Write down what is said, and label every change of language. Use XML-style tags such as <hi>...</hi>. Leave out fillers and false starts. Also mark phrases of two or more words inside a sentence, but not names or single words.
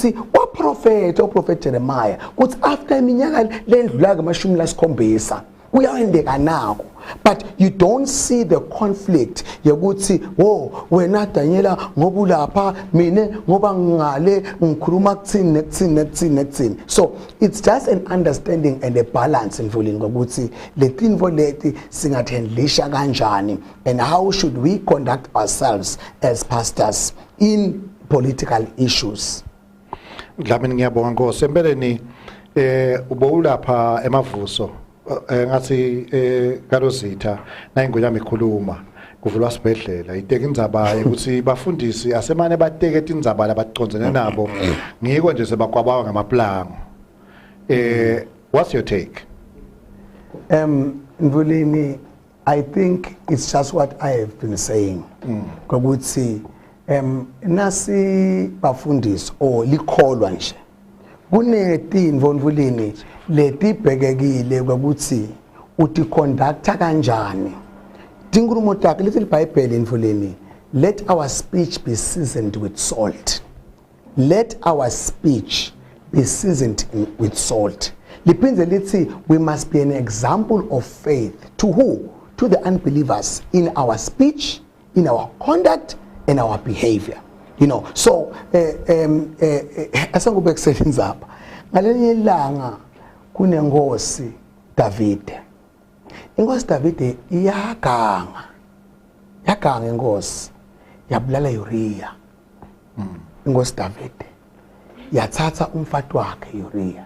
<ss>Kuthi uprofet Jeremiah kuthi after iminyaka lendlula ngamashumi lasikhombisa uyawendeka nako,</ss> <en>but you don't see the conflict</en> <ss>yokuthi wena Daniela ngoba ulapha mina ngoba ngale ngikhuluma kuthini.</ss> <en>So it's just an understanding and a balance</en> <ss>Mvuleni ngokuthi letinvo leti singathandlisha kanjani,</ss> <en>and how should we conduct ourselves as pastors in political issues.</en> <ss>Dlamini ngiyabonga Nkosi. Empeleni ubowulapha emavuso ngathi kalozitha na ingwe yami ikhuluma kuvulwa sibedlela iteka indzaba ukuthi bafundisi asemane bateke indzaba labaconzene nabo ngiko nje sebakwabawa ngamaplango.</ss> <en>What's your take? Mvuleni, I think it's just what I have been saying.</en> <ss>Ngokuthi nasi bafundisi likholwa nje kunetinvo Mvuleni letibhekekile ukuthi uti conducta kanjani. Tingurumo takhe lithi iBhayibheli Mvuleni,</ss> <en>let our speech be seasoned with salt. Let our speech be seasoned with salt.</en> <ss>Liphinde lithi</ss> <en>we must be an example of faith to who? To the unbelievers in our speech, in our conduct, and our behavior. You know,</en> <ss>so asangube kusebenza apha ngalenye ilanga kunenkosi Davide. Inkosi Davide yaganga inkosi yabulala Uriya. Inkosi Davide yathatha umfati wakhe Uriya.</ss>